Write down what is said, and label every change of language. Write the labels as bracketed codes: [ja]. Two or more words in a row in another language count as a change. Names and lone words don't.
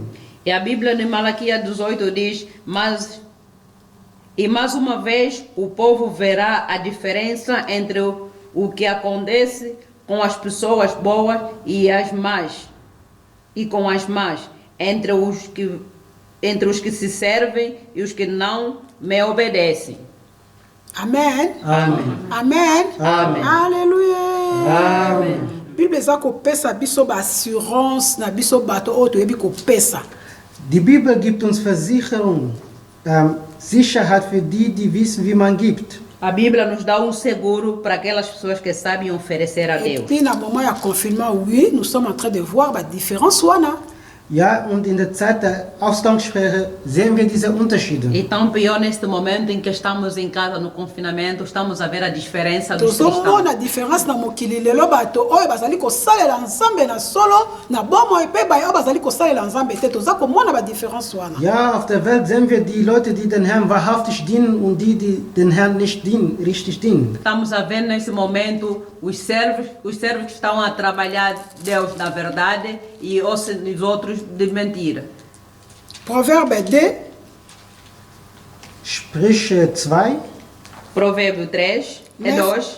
[pt] E a Bíblia de Malaquias 18 diz, mais uma vez o povo verá a diferença entre o que acontece com as pessoas boas e as más, e com as más, entre os que se servem e os que não me obedecem. Amen. Amen. Amen. Amen. Alléluia. Amen. [ln] Bible eza ko pesa biso ba assurance na biso bato oyo toyebi ko pesa. [de] Die Bibel gibt uns Versicherung, Sicherheit für die, die wissen, wie man gibt. [pt] A Bíblia nos dá um seguro para aquelas pessoas que sabem oferecer a [fr] Et [pt] Deus. [fr] puis [ln] na moment ya [fr] confinement, oui, nous sommes en train de voir ba différence wana. [de] Ja, und in der Zeit der Ausgangssperre sehen wir diese Unterschiede. [pt] E tão pior neste momento em que estamos em casa no confinamento, estamos a ver a diferença dos cristãos. [ln] Tozomona différence na mokili lelo bato oyo bazali kosalela nzambe na solo na bomo epe ba oyo bazali kosalela nzambe te toza komona ba différence wana. [de] Ja, auf der Welt sehen wir die Leute, die den Herrn wahrhaftig dienen und die, die den Herrn nicht richtig dienen. [pt] Estamos a ver nesse momento os servos que estão a trabalhar Deus na verdade e os outros de mentira. [fr] Proverbe 2, [de] Sprüche 2, [pt] Provérbio 3 e 2.